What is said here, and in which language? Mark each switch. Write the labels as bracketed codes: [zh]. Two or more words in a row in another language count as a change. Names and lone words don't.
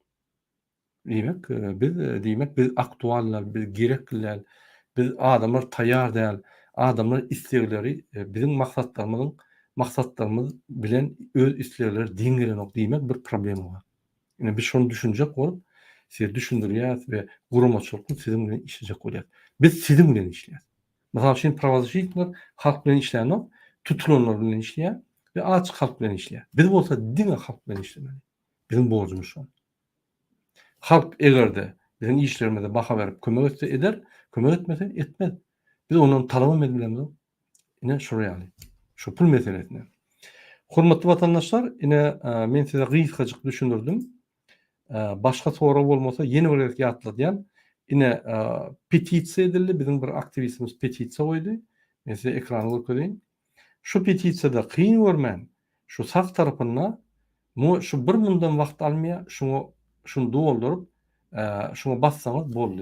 [tk] Diýmek biz aktuallar, biz gerekliler, biz adamlar taýýar däl, adamlar islegleri bizim maksatlarymyz bilen öz islegleri diňgelenok diýmek bir problem bar. Ine biz şonu düşünjek bolup, sizi düşündirýär we guramaçylyk sizin bilen işlejek bolýar. Biz sizin bilen işleýär. Mesela şimdi pravozащитниклер halk bilen işleýär, tutulanlar bilen işleýär we açyk halk bilen işleýär. Biz bolsa diňe halk bilen işlemeli. Bizim borcumuz şu. Halk egerde bizim işlerimize baha berip kömek etse eder, kömek etmese etmez. Biz ondan talaba edilemiz. Ine şuraya şu pul meselesine. Hormatly vatandaşlar, ine men size gysgaçyk düşündirdim. [tr] Başka soru [tk] bolmasa yeni bir ýatladýan. Ine petisiýa edildi. Bizim bir aktivistimiz petisiýa goýdy. Men size ekrany görkezýän. Şu petisiýada kyn görmän, şu saf tarapyna şu bir mundan wagt almaýar, şunu doldurup şuna bassaňyz boldy.